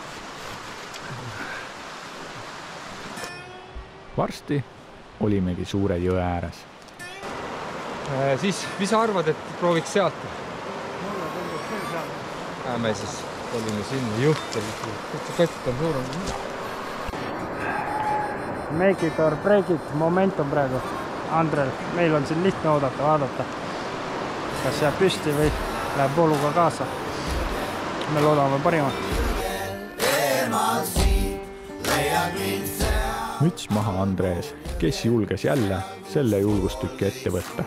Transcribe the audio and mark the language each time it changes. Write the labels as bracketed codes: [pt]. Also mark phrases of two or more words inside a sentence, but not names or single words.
[et] Varsti olimegi suure jõe ääres. Siis, mis sa arvad, et prooviks sealt? Me siis olime sinna juht. Kott on suurem. [en] Make it or break it momentum praegu. [et] Andrel, meil on siin lihtne oodata, vaadata. Kas jääb püsti või läheb vooluga kaasa. Me loodame parimat. Müts maha Andrees, kes julges jälle selle julgustükki ette võtta.